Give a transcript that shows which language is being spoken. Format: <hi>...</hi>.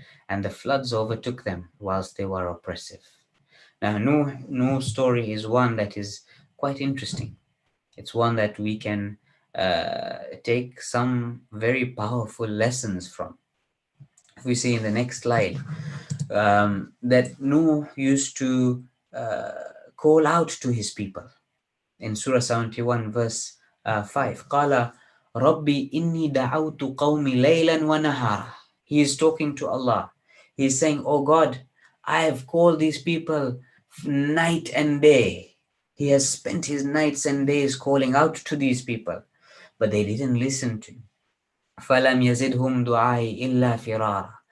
<en>And the floods overtook them whilst they were oppressive. Now, Nuh's story is one that is quite interesting. It's one that we can take some very powerful lessons from. If we see in the next slide, that Nuh used to call out to his people. In Surah 71, verse 5,</en> <ar>قَالَ رَبِّي إِنِّي دَعَوْتُ قَوْمِي لَيْلًا وَنَهَارًا.</ar> <en>He is talking to Allah. He is saying, oh God, I have called these people night and day. He has spent his nights and days calling out to these people, but they didn't listen to him.</en> <ar>فَلَمْ يَزِدْهُمْ دُعَائِي إِلَّا فِرَارًا.</ar>